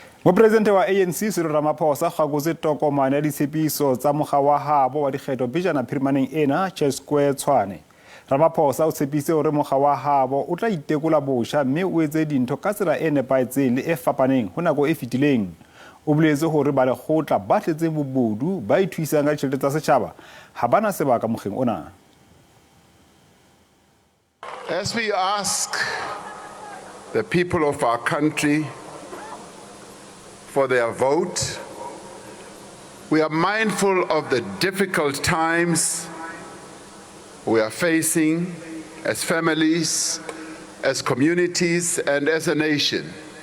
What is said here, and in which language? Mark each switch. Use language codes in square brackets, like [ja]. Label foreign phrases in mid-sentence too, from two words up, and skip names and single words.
[st] Mopresidente wa ANC Cyril Ramaphosa kgakotse tokomane ya ditshepiso tsa mokga wa habo wa dikgetho pejana phirimaneng ena Square Tshwane. Ramaphosa o tshepisitse hore mokga wa habo o tla itekolla botjha mme o etse dintho ka tsela e nepahetseng le e fapaneng ho nako e fetileng. O boletse hore ba-lekgotla ba tletseng bobodu ba ithusang ka ditjhelete tsa setjhaba ha bana sebaka mokgeng ona. [en] As we ask the people of our country for their vote, we are mindful of the difficult times we are facing as families, as communities, and as a nation.